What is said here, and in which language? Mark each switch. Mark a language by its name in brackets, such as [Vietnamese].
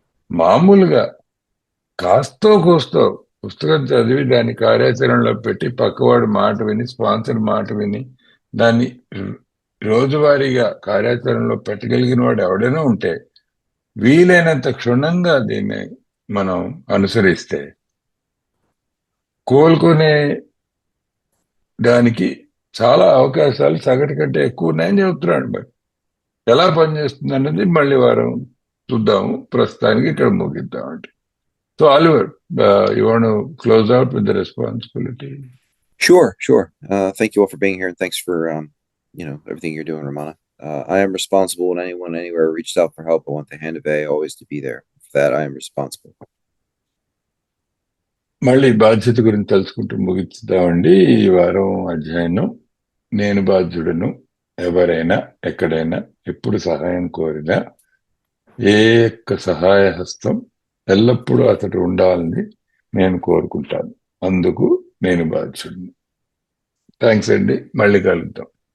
[Telugu] మామూలుగా కాస్తో కూస్తో పుస్తకం చదివి దాన్ని కార్యాచరణలో పెట్టి పక్కవాడు మాట విని, స్పాన్సర్ మాట విని దాన్ని రోజువారీగా కార్యాచరణలో పెట్టగలిగిన వాడు ఎవడైనా ఉంటే, వీలైనంత క్షుణ్ణంగా దీన్ని మనం అనుసరిస్తే కోలుకునే దానికి చాలా అవకాశాలు సగటు కంటే ఎక్కువ ఉన్నాయని చెబుతున్నాడు. మరి ఎలా పనిచేస్తుంది అన్నది మళ్ళీ వారం చూద్దాము. ప్రస్తుతానికి ఇక్కడ ముగిద్దామండి. [English] So Oliver, you want to close out with the responsibility? Sure. Thank you all for being here, and thanks for everything you're doing, Ramana. I am responsible when anyone anywhere reached out for help. I want the hand of A always to be there. For that, I am responsible. [Telugu] మళ్ళీ బాధ్యత గురించి తెలుసుకుంటూ ముగిద్దామండి ఈ వారం అధ్యాయం. నేను బాధ్యుడను. ఎవరైనా ఎక్కడైనా ఎప్పుడు సహాయం కోరినా ఏ యొక్క సహాయ హస్తం ఎల్లప్పుడూ అతడు ఉండాలని నేను కోరుకుంటాను. అందుకు నేను బాధ్యుడిని. థ్యాంక్స్ అండి. మళ్ళీ కలుద్దాం.